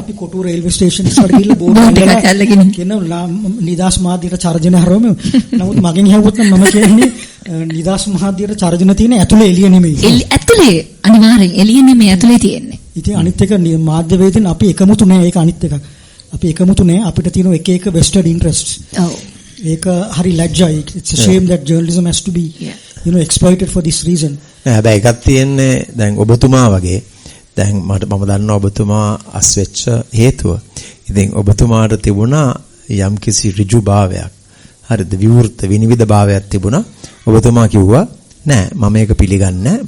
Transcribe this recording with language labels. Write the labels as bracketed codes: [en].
[si] අපි කොටුව railway station එකට ගිහිල්ලා බෝඩ් එකක් අල්ලගෙන කියන නිදාස් මාධ්‍යයට චර්ජන හරවමු. නමුත් මගෙන් ඇහුවොත් නම් මම කියන්නේ නිදාස් මාධ්‍යයට චර්ජන තියෙන ඇතුලේ එළිය නෙමෙයි. ඇතුලේ අනිවාර්යෙන් එළිය නෙමෙයි ඇතුලේ තියෙන්නේ. ඉතින් අනිත් එක මාධ්‍ය වේදින් අපි එකමුතු නෑ. ඒක අනිත් එකක්. අපි එකමුතු නෑ. අපිට තියෙන එක vested interests. ඔව්. ඒක හරි ලැජ්ජයි. [en] It's a shame that journalism has to be exploited for this reason. [si] හැබැයි එකක් තියෙන්නේ දැන් ඔබතුමා වගේ දැන් මම දන්නවා ඔබතුමා අස්වෙච්ච හේතුව. ඉතින් ඔබතුමාට තිබුණා යම්කිසි ඍජු භාවයක්. හරිද? විවෘත විනිවිද භාවයක් තිබුණා. ඔබතුමා කිව්වා නෑ මම මේක පිළිගන්නේ නෑ.